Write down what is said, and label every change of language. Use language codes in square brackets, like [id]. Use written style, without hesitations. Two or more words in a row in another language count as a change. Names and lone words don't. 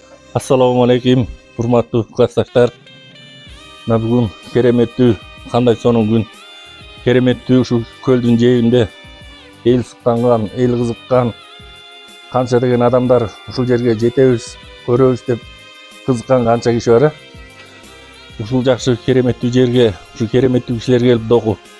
[ar] السلام عليكم, [ky] урматтуу классташтар. Мына бүгүн кереметтүү, kандай сонун күн. Keremettүү ушул көлдүн жээгинде эл суктанган, эл кызыккан, канча деген адамдар ушул жерге жетебиз, көрөбүз деп кызыккан канча киши бар. Ушул жакшы кереметтүү жерге, ушул кереметтүү кишилер келип догу.